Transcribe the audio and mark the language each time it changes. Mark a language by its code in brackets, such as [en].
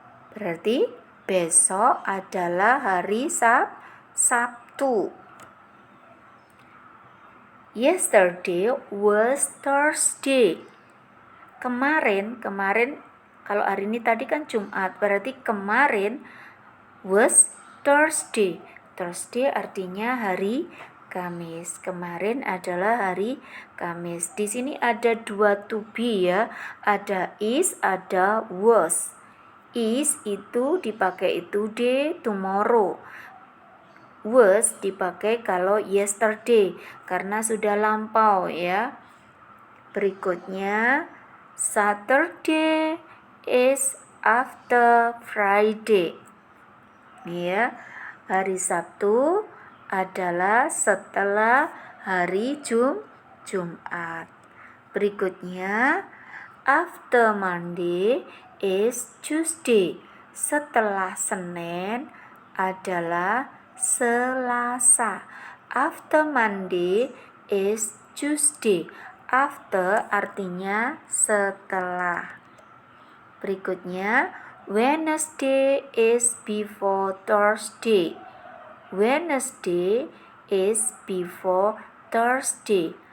[id] Berarti besok adalah hari Sabtu. [en] Yesterday was Thursday. [id] Kemarin kalau hari ini tadi kan Jumat, berarti kemarin [en] was Thursday. [id] Thursday artinya hari Kamis. Kemarin adalah hari Kamis. Di sini ada 2 to be ya. Ada is, ada was. Is itu dipakai today, tomorrow. Was dipakai kalau yesterday karena sudah lampau ya. Berikutnya [en] Saturday is after Friday. [id] Ya, hari Sabtu adalah setelah hari Jumat. Berikutnya [en] after Monday is Tuesday. [id] Setelah Senin adalah Selasa. [en] After Monday is Tuesday. [id] After artinya setelah. Berikutnya [en] Wednesday is before Thursday. Wednesday is before Thursday.